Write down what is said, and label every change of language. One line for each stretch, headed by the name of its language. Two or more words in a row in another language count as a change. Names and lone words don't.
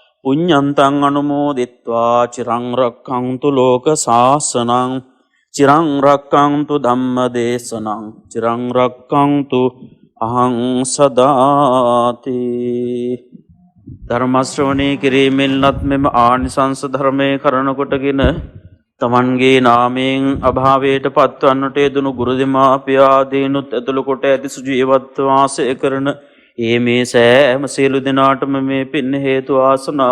Pali: පුඤ්ඤන්තං අනුමෝදිත්වා චිරං රක්ඛන්තු ලෝක සාසනං චිරං රක්ඛන්තු ධම්මදේශනං චිරං රක්ඛන්තු අහං සදාති.
Sinhala: ධර්ම ශ්‍රවණය කිරීමෙන්වත් මෙම ආනිසංස ධර්මයේ කරන කොටගෙන තමන්ගේ නාමයෙන් අභාවයට පත්වන්නට යෙදුණු ගුරු දෙමාපියාදීනුත් ඇතුළු කොට ඇති සුජීවත් වාසය කරන ඒ මේ සෑම සියලු දෙනාටම මේ පින් හේතු ආසනා